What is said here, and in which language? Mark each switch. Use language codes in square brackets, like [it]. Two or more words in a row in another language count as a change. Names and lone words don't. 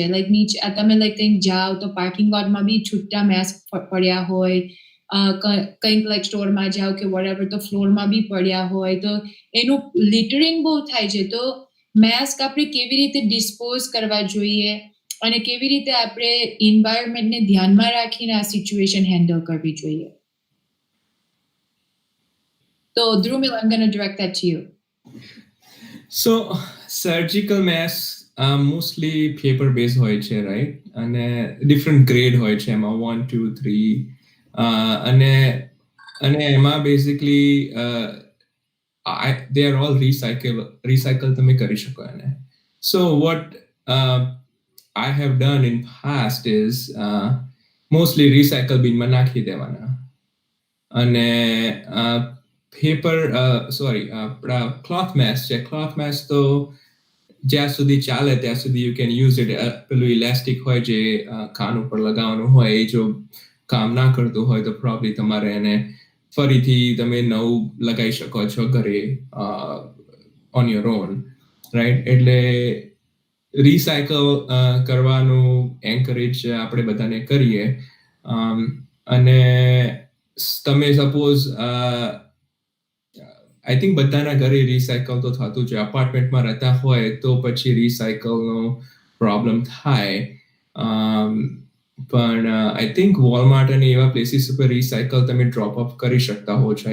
[gu] લાઈક નીચે તમે લાઈક કંઈક જાઓ તો [en] parking lotમાં [gu] બી છૂટા માસ્ક પડ્યા હોય, કંઈક લાઈક સ્ટોરમાં જાઓ કે વોટએવર તો ફ્લોરમાં બી પડ્યા હોય, તો એનું લિટરિંગ બહુ થાય છે. તો માસ્ક આપણે કેવી રીતે ડિસ્પોઝ કરવા જોઈએ અને કેવી રીતે આપણે એન્વાયરમેન્ટને ધ્યાનમાં રાખીને આ [en] situation handle [gu] કરવી જોઈએ? [en] તો Drumil, I'm going to direct that to you. So surgical masks mostly paper based હોય છે, right? [gu] અને [en] different grade [gu] હોય છે, એમાં 1, 2, 3 અને એમાં [en] basically they are all recycle [gu] તમે કરી શકો એને. [en] So what I have done in past is mostly recycle bin [gu] માં નાખી દેવાના અને [en] cloth mask છે. cloth mask [gu] તો જ્યાં સુધી ચાલે ત્યાં સુધી [en] you can use it. [gu] પેલું ઇલાસ્ટિક હોય જે કાન ઉપર લગાવવાનું હોય, એ જો કામ ના કરતું હોય તો probably તમારે એને ફરીથી તમે નવું લગાવી શકો છો ઘરે [en] on your own, right? [gu] એટલે રિસાયકલ કરવાનું એન્કરેજ આપણે બધાને કરીએ. અને તમે સપોઝ [en] I think [gu] બધાના ઘરે રિસાયકલ તો થતું છે. અપાર્ટમેન્ટમાં રહેતા હોય તો પછી રિસાયકલનો પ્રોબ્લેમ થાય, પણ [en] I think [gu] વોલમાર્ટ અને એવા પ્લેસીસ ઉપર રિસાયકલ તમે [en] drop off [gu] કરી શકતા હો છો.